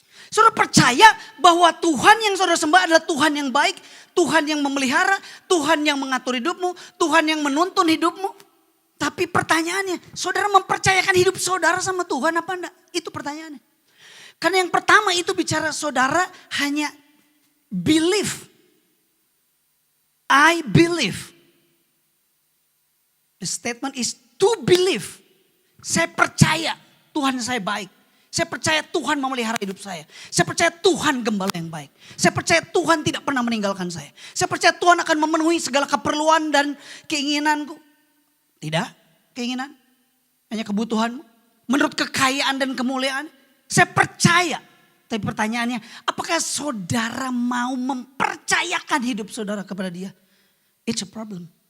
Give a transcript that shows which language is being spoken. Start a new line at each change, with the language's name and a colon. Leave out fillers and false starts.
Indonesian: Saudara percaya bahwa Tuhan yang saudara sembah adalah Tuhan yang baik, Tuhan yang memelihara, Tuhan yang mengatur hidupmu, Tuhan yang menuntun hidupmu. Tapi pertanyaannya, saudara mempercayakan hidup saudara sama Tuhan apa enggak? Itu pertanyaannya. Karena yang pertama itu bicara saudara hanya believe.
English: I believe. The statement is to believe.
Indonesian: Saya percaya Tuhan saya baik. Saya percaya Tuhan memelihara hidup saya. Saya percaya Tuhan gembala yang baik. Saya percaya Tuhan tidak pernah meninggalkan saya. Saya percaya Tuhan akan memenuhi segala keperluan dan keinginanku. Tidak keinginan, hanya kebutuhanmu. Menurut kekayaan dan kemuliaan. Saya percaya. Tapi pertanyaannya, apakah saudara mau mempercayakan hidup saudara kepada dia?
English: It's a problem.